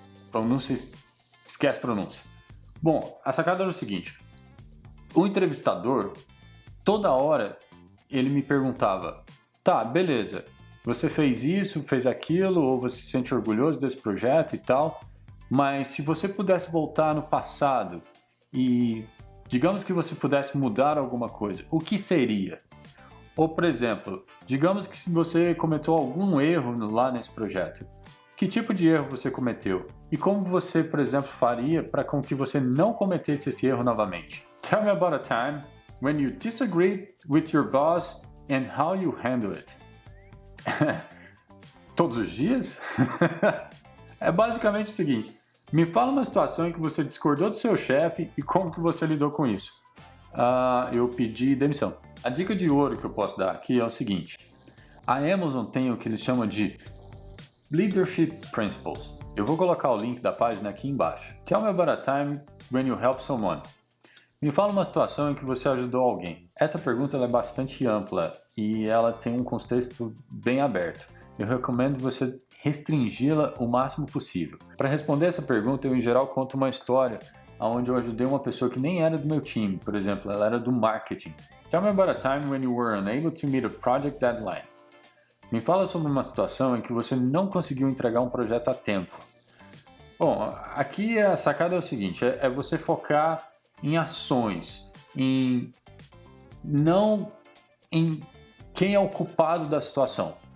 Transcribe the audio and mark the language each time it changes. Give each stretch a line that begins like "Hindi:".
Portuguese: Pronúncia, esquece pronúncia. Bom, a sacada era o seguinte: o entrevistador, toda hora, ele me perguntava: tá, beleza, você fez isso, fez aquilo, ou você se sente orgulhoso desse projeto e tal, mas se você pudesse voltar no passado e digamos que você pudesse mudar alguma coisa, o que seria? Ou, por exemplo, digamos que você cometeu algum erro lá nesse projeto. Que tipo de erro você cometeu? E como você, por exemplo, faria para com que você não cometesse esse erro novamente?
English: Tell me about a time when you disagreed with your boss and how you handle it.
Portuguese: Todos os dias? É basicamente o seguinte: Me fala uma situação em que você discordou do seu chefe e como que você lidou com isso. Eu pedi demissão. A dica de ouro que eu posso dar aqui é o seguinte. A Amazon tem o que eles chamam de Leadership Principles. Eu vou colocar o link da página aqui embaixo.
English: Tell me about a time when you help someone.
Portuguese: Me fala uma situação em que você ajudou alguém. Essa pergunta ela é bastante ampla e ela tem um contexto bem aberto. Eu recomendo você restringi-la o máximo possível. Para responder essa pergunta, eu em geral conto uma história onde eu ajudei uma pessoa que nem era do meu time. Por exemplo, ela era do marketing.
English: Tell me about a time when you were unable to meet a project deadline.
Portuguese: Me fala sobre uma situação em que você não conseguiu entregar um projeto a tempo. Bom, aqui a sacada é o seguinte, é você focar em ações, não em quem é o culpado da situação.